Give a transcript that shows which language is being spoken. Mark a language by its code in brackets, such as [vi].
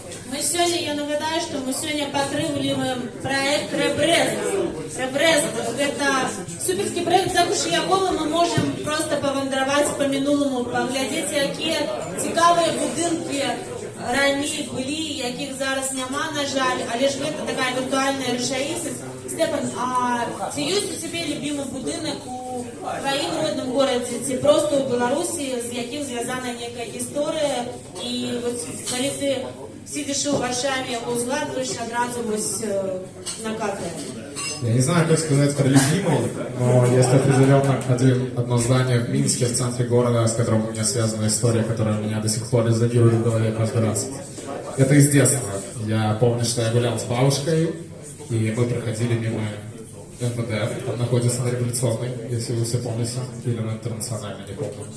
[ru] Мы сегодня, [be] я нагадаю, [ru] что мы сегодня [be] падтрымліваем [ru] проект Ребрест. [be] Ребрест – это [ru] суперский [be] проект, за якого мы можем просто павандраваць по мінулому, паглядзець, якія цікавыя будынкі раней былі, якіх зараз няма, на жаль, але ж гэта такая віртуальная рэчаіснасць. Степан, а ці ёсць у цябе любімы будынак у тваім родным горадзе, ці просто ў Беларусі, з якім звязана некая гісторыя, і вот калі ты [ru] сидишь в Варшаве, его [be] узгадываешь, одразу [ru] накатывает. Я не знаю, как сказать про любимый, но есть определенно одно здание в Минске, в центре города, с которым у меня связана история, которая меня до сих пор резонирует в голове каждый раз. Это из детства. Я помню, что я гулял с бабушкой, и мы проходили мимо МВД, там находится на Революционной, если вы все помните, или на Интернациональной, не помню.